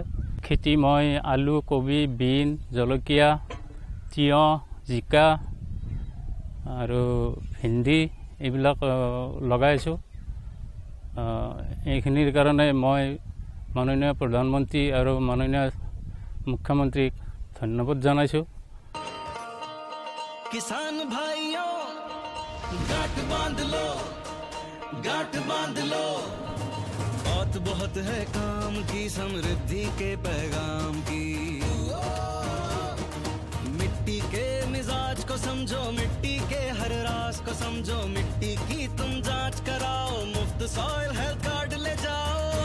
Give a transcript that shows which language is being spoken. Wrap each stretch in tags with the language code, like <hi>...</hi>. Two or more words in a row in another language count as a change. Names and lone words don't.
<as>খেতি মই আলু কবি বিন জলকীয়া তিয়ঁহ জিকা আৰু ভেন্দি এইবিলাক লগাইছোঁ। এইখিনিৰ কাৰণে মই মাননীয় প্ৰধানমন্ত্ৰী আৰু মাননীয় মুখ্যমন্ত্ৰীক ধন্যবাদ জনাইছোঁ।</as> <hi>किसान भाइयों गांठ बांध लो बात बहुत है काम की, समृद्धि के पैगाम की। मिट्टी के मिजाज को समझो, मिट्टी के हर राज को समझो, मिट्टी की तुम जांच कराओ, मुफ्त</hi> <en>soil health card</en> <hi>ले जाओ।</hi>